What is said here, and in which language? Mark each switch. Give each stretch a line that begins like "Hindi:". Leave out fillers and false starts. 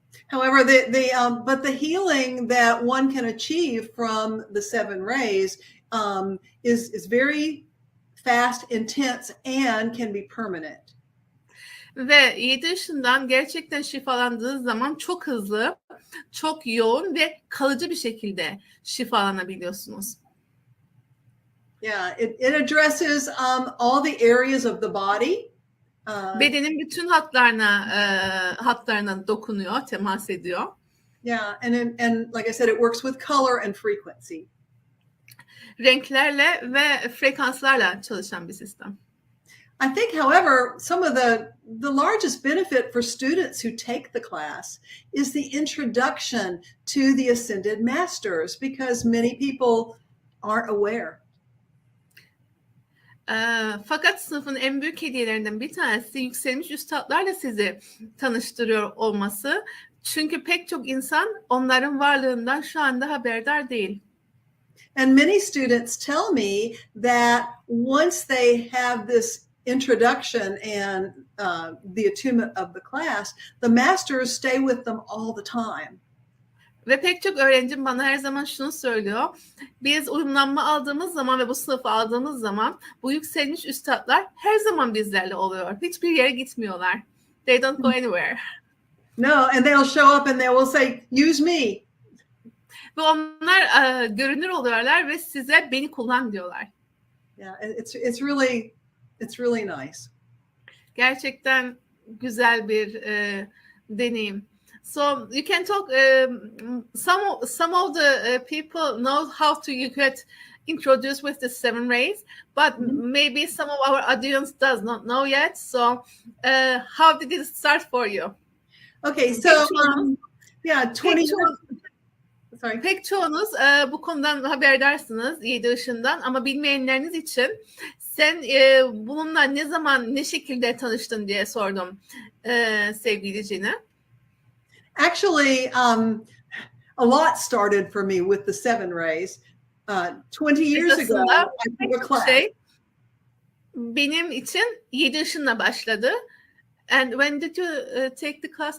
English: However, but the healing that one can achieve from the 7 rays is very fast, intense, and can be permanent.
Turkish: Ve 7 ışından gerçekten şifalandığı zaman çok hızlı, çok yoğun ve kalıcı bir şekilde şifalanabiliyorsunuz.
English: Yeah, it addresses all the areas of the body.
Turkish: Bedenin bütün hatlarına dokunuyor, temas ediyor.
English: Yeah, and like I said, it works with color and frequency.
Turkish: Renklerle ve frekanslarla çalışan bir sistem.
English: I think, however, some of the largest benefit for students who take the class is the introduction to the Ascended Masters, because many people aren't aware.
Turkish: Fakat sınıfın en büyük hediyelerinden bir tanesi yükselmiş üstadlarla sizi tanıştırıyor olması. Çünkü pek çok insan onların varlığından şu anda haberdar değil.
English: And many students tell me that once they have this introduction and the attunement of the class, the masters stay with them all the time.
Turkish: Ve pek çok öğrencim bana her zaman şunu söylüyor. Biz uyumlanma aldığımız zaman ve bu sınıfı aldığımız zaman bu yükselmiş üstadlar her zaman bizlerle oluyor. Hiçbir yere gitmiyorlar.
English: They don't go anywhere. No, and they'll show up and they will say, use me.
Turkish: Ve onlar görünür oluyorlar ve size beni kullan diyorlar.
English: Yeah, it's really nice.
Turkish: Gerçekten güzel bir deneyim.
English: So you can talk. Some of the people know how to get introduced with the 7 rays, but maybe some of our audience does not know yet. So how did it start for you? Okay, so yeah, 20 years. Sorry.
Turkish: Pek çoğunuz bu konudan haberdarsınız 7 ışından, ama bilmeyenleriniz için sen bununla ne zaman, ne şekilde tanıştın diye sordum sevgili Cine.
English: Actually, a lot started for me with the 7 rays. 20 years ago, I took a class.
Turkish: Benim için 7 ışınla başladı.
English: And when did you take the class?